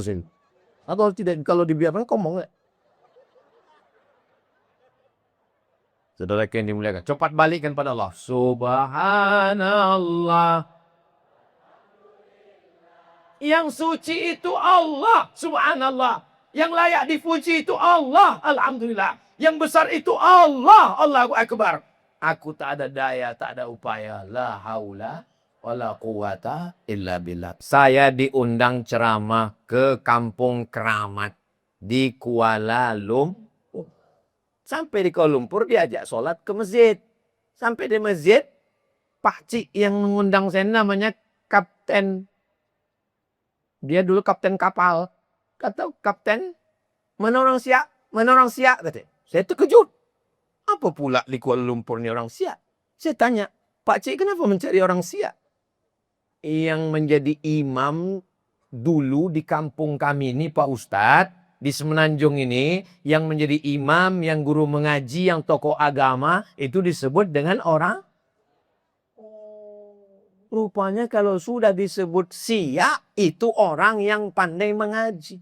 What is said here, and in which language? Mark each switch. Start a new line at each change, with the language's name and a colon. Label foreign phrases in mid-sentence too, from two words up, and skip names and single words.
Indonesian: Atau tidak, kalau dibiarkan ngomong. Saudara yang dimuliakan, cepat balikkan pada Allah. Subhanallah. Yang suci itu Allah. Subhanallah. Yang layak dipuji itu Allah. Alhamdulillah. Yang besar itu Allah.
Arabic: Allahu Akbar.
Indonesian: Aku tak ada daya, tak ada upaya.
Arabic: La haula wa la quwata illa billah.
Indonesian: Saya diundang ceramah ke Kampung Keramat di Kuala Lumpur. Sampai di Kuala Lumpur diajak sholat ke masjid. Sampai di masjid, Pak Cik yang mengundang saya namanya Kapten. Dia dulu kapten kapal. Kata kapten, mana orang Siak? Mana orang Siak? Kata. Saya terkejut.
Malay: Apa pula di Kuala Lumpur ni orang Siak?
Indonesian: Saya tanya, Pak Cik kenapa mencari orang Siak? Yang menjadi imam dulu di kampung kami ini Pak Ustadz, di Semenanjung ini, yang menjadi imam, yang guru mengaji, yang tokoh agama, itu disebut dengan orang. Rupanya kalau sudah disebut Siak, itu orang yang pandai mengaji.